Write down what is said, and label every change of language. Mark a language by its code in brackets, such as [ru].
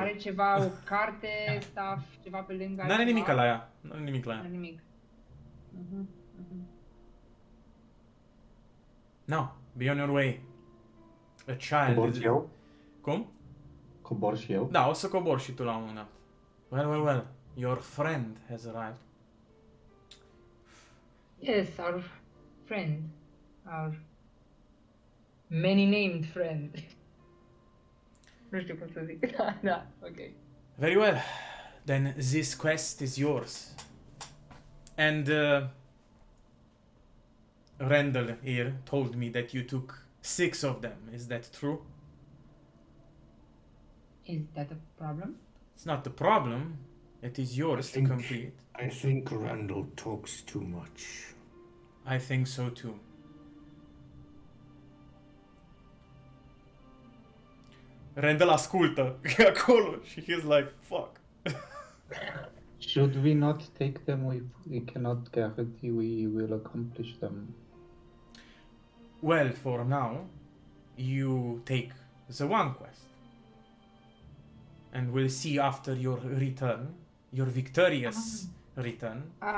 [ro] Are ceva, o carte, stuff, ceva pe lângă? N-are altceva? nimic la ea. N-are nimic la N-are ea. nimic. Mhm, mhm. [en] No, be on your way. A child. [ro] Cobor și eu? Cum? Cobor și eu? Da, o să cobor și tu la un moment dat. [en] Well. Your friend has arrived. Yes, our friend. Our many-named friend. [ro] Nu știu cum să zic. Da, ok. [en] Very well. Then this quest is yours. And Randall here told me that you took 6 of them. Is that true? Is that a problem? It's not the problem. It is yours to complete. I think Randall talks too much. I think so too. [ro] Randall ascultă acolo și [en] he's like, fuck. Should we not take them? We cannot guarantee we will accomplish them. Well, for now, you take the one quest. And we'll see after your return, your victorious return.